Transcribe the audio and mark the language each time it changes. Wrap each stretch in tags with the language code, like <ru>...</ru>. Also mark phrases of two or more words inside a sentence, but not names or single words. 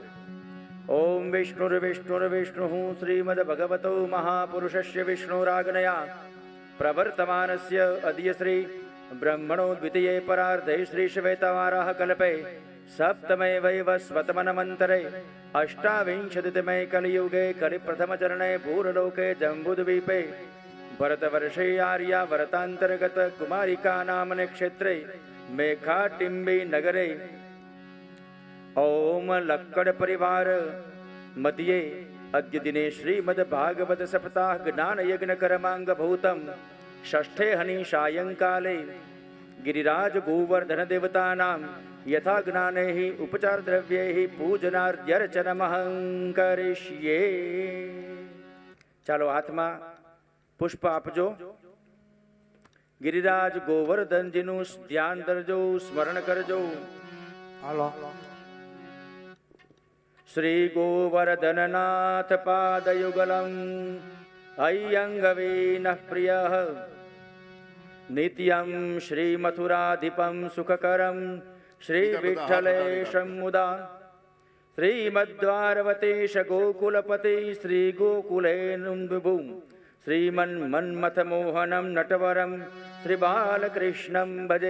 <sa>ઓમ વિષ્ણુર્વિષ્ણુર્વિષ્ણુ શ્રીમદ ભગવતો મહાપુરુષસ્ય વિષ્ણુરાગ્નયા પ્રવર્તમાનસ્ય અદ્ય શ્રી બ્રહ્મણો દ્વિતીયે પરાર્ધે શ્રી શ્વેતવારાહ કલ્પે સપ્તમે વૈવસ્વતમન્વંતરે અષ્ટાવિંશતિતમે કલિયુગે કલિપ્રથમચરણે ભૂરલોકે જંબુદ્વીપે ભરતવર્ષે આર્યા વરતાંતર્ગત કુમારિકા નામને ક્ષેત્રે મેઘાટિંબી નગરે ઓમ લક્કડ પરિવાર મધ્યે અદ્ય દિને શ્રીમદ ભાગવત સપ્તાહ જ્ઞાન યજ્ઞ કર્માંગ ભૂતમ ષષ્ઠે હની સાયંકાલે गिरिराज गोवर्धन देवतानां यथा ज्ञानेहि उपचार द्रव्येहि पूजनार्ध्यर्चनमहं करिष्ये।</sa> <gu>ચાલો હાથમાં પુષ્પ આપજો. ગિરિરાજ ગોવર્ધનજીનું ધ્યાન ધરજો, સ્મરણ કરજો. હાલો.</gu> <sa>શ્રી ગોવર્ધનનાથ પાદયુગલમ અયંગવીનઃ પ્રિયઃ નિત્યમ શ્રી મથુરાધિપમ સુખકરમ શ્રી વિઠ્ઠલેશમ મુદા શ્રીમદ્વારવતેશ ગોકુલપતિ શ્રી ગોકુલેન્દુભું શ્રીમન મન્મથ મોહનમ નટવરમ શ્રી બાલકૃષ્ણમ ભજે.</sa>